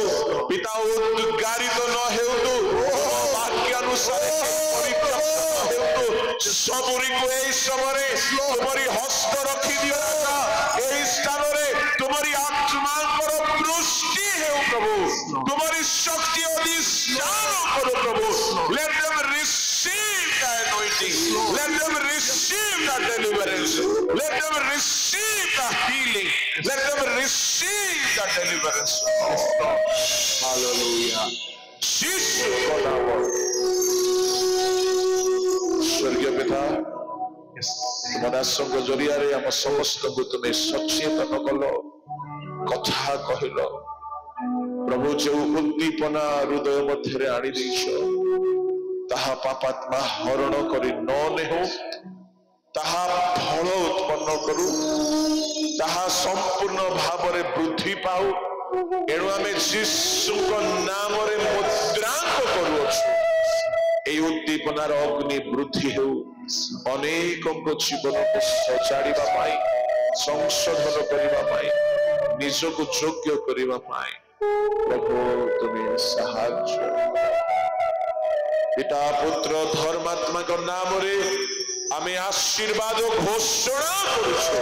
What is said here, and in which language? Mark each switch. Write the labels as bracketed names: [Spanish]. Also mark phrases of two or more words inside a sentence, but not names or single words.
[Odia] ପିତା ଉଦ୍ଗାରିତ ନ ହେଉନ୍ତୁ, ବାକ୍ୟାନୁସାରେ ପରିତ୍ୟକ୍ତ ନ ହେଉନ୍ତୁ। ସବୁରିକୁ ଏହି ସମୟରେ ତୁମରି ହସ୍ତ ରଖିଦିଅ। ଏହି ସ୍ଥାନରେ ତୁମରି ଆତ୍ମାଙ୍କର ଦୃଷ୍ଟି ହେଉ ପ୍ରଭୁ। ତୁମରି ଶକ୍ତି ଅଧିଷ୍ଠାନ କର ପ୍ରଭୁ। [English] Let them receive the anointing. Let them receive the deliverance. Let them receive the healing. Let them receive the deliverance. [Hindi] Hallelujah. Jesus ko naam. [Odia] ସ୍ୱର୍ଗୀୟ ପିତା, ତୁମ ଦାସଙ୍କ ଜରିଆରେ ଆମ ସମସ୍ତଙ୍କୁ ତୁମେ ସଚେତନ କଲ, କଥା କହିଲ। ପ୍ରଭୁ ଯେଉଁ ଉଦ୍ଦୀପନା ହୃଦୟ ମଧ୍ୟରେ ଆଣି ଦେଇଛ, ତାହା ପାପାତ୍ମା ହରଣ କରି ନ ନେଉ, ତାହା ଫଳ ଉତ୍ପନ୍ନ କରୁ, ତାହା ସମ୍ପୂର୍ଣ୍ଣ ଭାବରେ ବୃଦ୍ଧି ପାଉ। ଏଣୁ ଆମେ ଯୀଶୁଙ୍କ ନାମରେ ମୁଦ୍ରାଙ୍କ କରୁଅଛୁ। ଏହି ଉଦ୍ଦୀପନାର ଅଗ୍ନି ବୃଦ୍ଧି ହେଉ, ଅନେକଙ୍କ ଜୀବନକୁ ସଜାଡ଼ିବା ପାଇଁ, ସଂଶୋଧନ କରିବା ପାଇଁ, ନିଜକୁ ଯୋଗ୍ୟ କରିବା ପାଇଁ ପ୍ରଭୁ ତୁମେ ସାହାଯ୍ୟ। ପିତା ପୁତ୍ର ଧର୍ମାତ୍ମାଙ୍କ ନାମରେ ଆମେ ଆଶୀର୍ବାଦ ଘୋଷଣା କରୁଛୁ।